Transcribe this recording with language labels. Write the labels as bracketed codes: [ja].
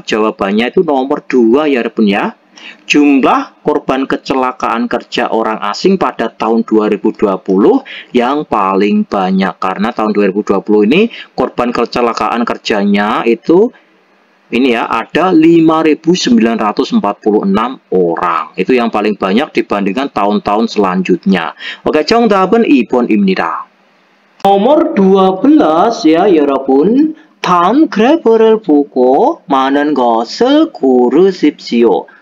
[id] Jawabannya itu nomor 2 ya pun ya. Jumlah korban kecelakaan kerja orang asing pada tahun 2020 yang paling banyak. Karena tahun 2020 ini korban kecelakaan kerjanya itu ini ya ada 5.946 orang. Itu yang paling banyak dibandingkan tahun-tahun selanjutnya. [ko] Oke, 정답은 2번입니다. [id] nomor 12 ya [ko] 여러분. 다음 그래프를 보고 많은 것을 고르십시오.